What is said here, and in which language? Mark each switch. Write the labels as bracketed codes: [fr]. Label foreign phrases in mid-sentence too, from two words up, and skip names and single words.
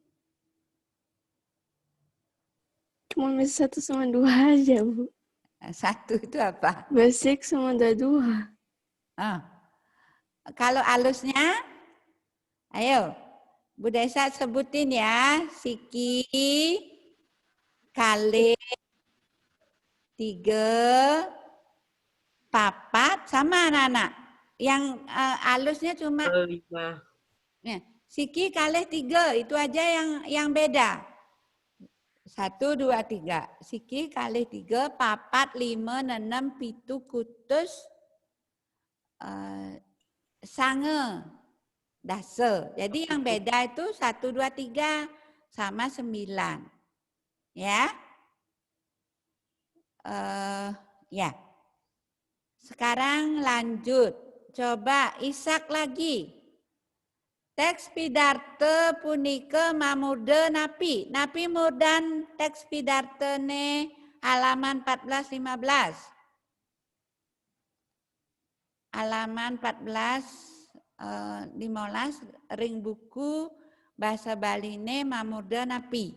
[id] Cuma bisa 1 sama 2 aja, Bu. 1 itu apa? Besik sama ada 2. Kalau halusnya, ayo Bu Desa sebutin ya. [ban] Siki, kalih, 3, papat, [id] sama anak-anak. Yang halusnya cuma 5. ya, [ban] siki, kalih, 3, [id] itu aja yang beda. 1, 2, 3. [ban] Siki, kalih, 3, papat, 5, 6, pitu, kutus, sange, dasa. [id] Jadi yang beda itu 1, 2, 3 sama 9. Ya. Ya. Sekarang lanjut. Coba Isak lagi. [ban] Teks pidarte punika mamurde napi. Napi murdan teks pidarte ne halaman 14-15. Halaman 14-15 ring buku bahasa Bali ne mamurde napi.